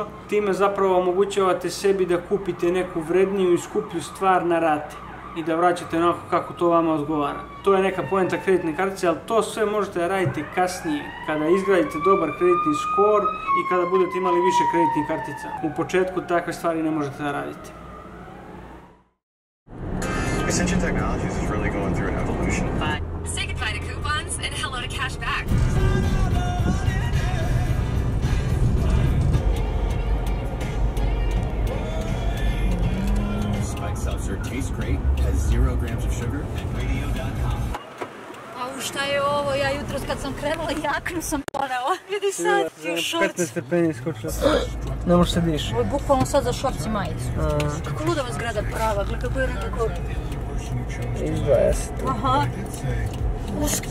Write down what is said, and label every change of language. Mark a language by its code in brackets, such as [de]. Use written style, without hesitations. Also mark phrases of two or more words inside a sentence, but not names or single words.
[sr] Time zapravo omogućavate sebi da kupite neku vredniju i skuplju stvar na rate i da vraćate onako kako to vama odgovara. To je neka poenta kreditne kartice, ali to sve možete da radite kasnije, kada izgradite dobar kreditni skor i kada budete imali više kreditnih kartica. U početku takve stvari ne možete da radite. [en] Ascension Technologies is really going through an evolution. Say goodbye to coupons and hello to cashback. Seltzer tastes great, has 0 grams of sugar, and radio.com. [sr] Au, šta je ovo? Ja jutros kad sam krenula i jaknu sam ponela. Vidi sad, ti šorci. 15 stepeni skočila. Ne može se diši. Ovo je bukvalno sad za šorci majicu. Kako ludova zgrada prava, gled kako je nekako... Izdvaja se to. Aha. Uska.